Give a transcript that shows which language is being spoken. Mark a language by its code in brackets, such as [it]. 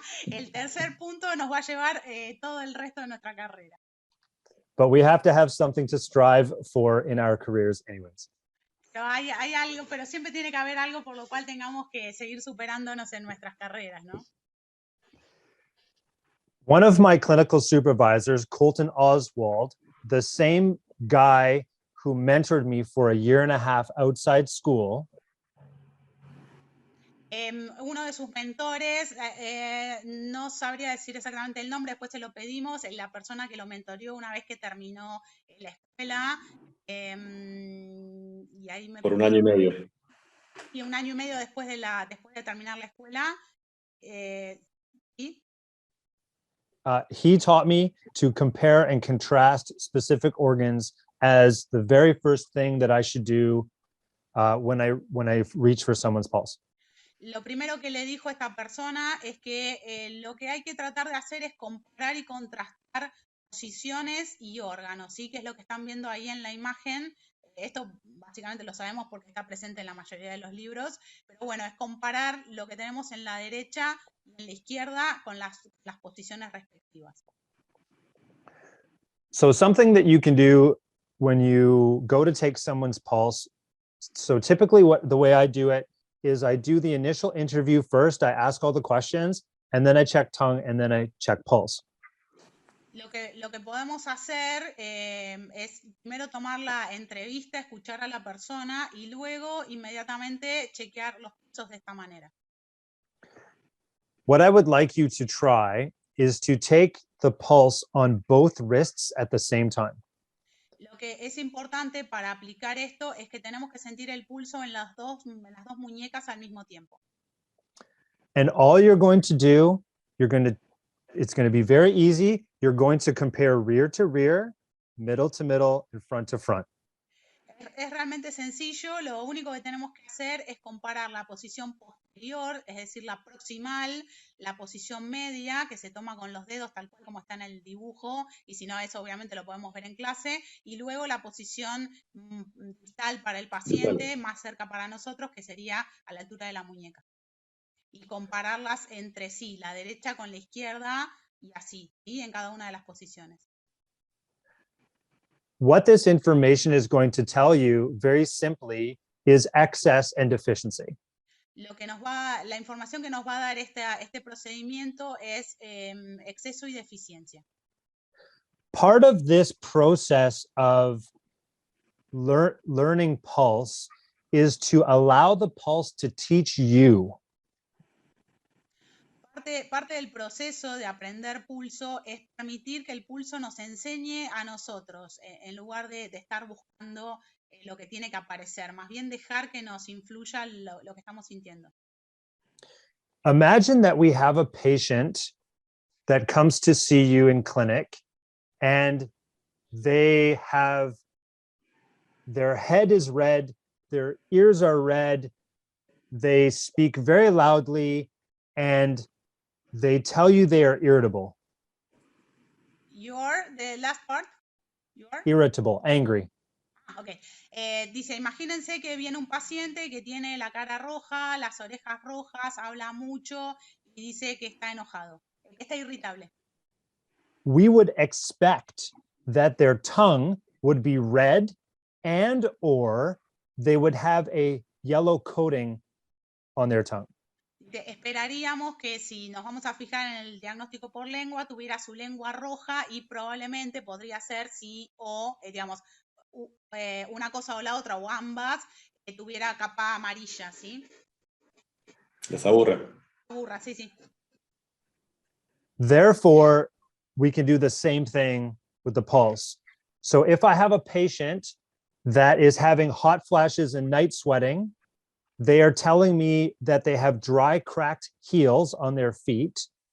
[es] El tercer punto nos va a llevar todo el resto de nuestra carrera. [en] But we have to have something to strive for in our careers anyways. [es] Pero hay algo, pero siempre tiene que haber algo por lo cual tengamos que seguir superándonos en nuestras carreras, ¿no? [en] One of my clinical supervisors, Colton Oswald, the same guy who mentored me for a year and a half outside school, [es] uno de sus mentores, no sabría decir exactamente el nombre, después se lo pedimos, la persona que lo mentoreó una vez que terminó la escuela. Y ahí por 1 año y medio. Y 1 año y medio después de terminar la escuela. ¿Sí? [en] He taught me to compare and contrast specific organs as the very first thing that I should do when I reach for someone's pulse. [es] Lo primero que le dijo a esta persona es que lo que hay que tratar de hacer es comparar y contrastar posiciones y órganos, ¿sí? Que es lo que están viendo ahí en la imagen. Esto básicamente lo sabemos porque está presente en la mayoría de los libros, pero bueno, es comparar lo que tenemos en la derecha y en la izquierda con las posiciones respectivas. [en] So something that you can do when you go to take someone's pulse. So typically the way I do it is I do the initial interview first. I ask all the questions and then I check tongue and then I check pulse. [es] Lo que podemos hacer es primero tomar la entrevista, escuchar a la persona y luego inmediatamente chequear los pulsos de esta manera. [en] What I would like you to try is to take the pulse on both wrists at the same time. [es] Lo que es importante para aplicar esto es que tenemos que sentir el pulso en las dos muñecas al mismo tiempo. [en] And all you're going to do, it's going to be very easy. You're going to compare rear to rear, middle to middle, and front to front. [es] Es realmente sencillo. Lo único que tenemos que hacer es comparar la posición posterior, es decir, la proximal, la posición media, que se toma con los dedos tal cual como está en el dibujo, y si no, eso obviamente lo podemos ver en clase, y luego la posición distal para el paciente, más cerca para nosotros, que sería a la altura de la muñeca. Y compararlas entre sí, la derecha con la izquierda, y así, ¿sí? En cada una de las posiciones. [en] What this information is going to tell you very simply is excess and deficiency. [es] La información que nos va a dar este procedimiento es exceso y deficiencia. [en] Part of this process of learning pulse is to allow the pulse to teach you. [es] Parte del proceso de aprender pulso es permitir que el pulso nos enseñe a nosotros, en lugar de estar buscando lo que tiene que aparecer, más bien dejar que nos influya lo que estamos sintiendo. [en] Imagine that we have a patient that comes to see you in clinic and their head is red, their ears are red, they speak very loudly, and they tell you they are irritable. The last part? Irritable, angry. Ok. [es] Dice, imagínense que viene un paciente que tiene la cara roja, las orejas rojas, habla mucho y dice que está enojado, que está irritable. [en] We would expect that their tongue would be red or they would have a yellow coating on their tongue. [es] Esperaríamos que si nos vamos a fijar en el diagnóstico por lengua, tuviera su lengua roja y probablemente podría ser sí o, digamos, una cosa o la otra o ambas, tuviera capa amarilla, ¿sí? Les aburre. Aburra, sí, sí. [en] Therefore, we can do the same thing with the pulse. So if I have a patient that is having hot flashes and night sweating, they are telling me that they have dry, cracked heels on their feet.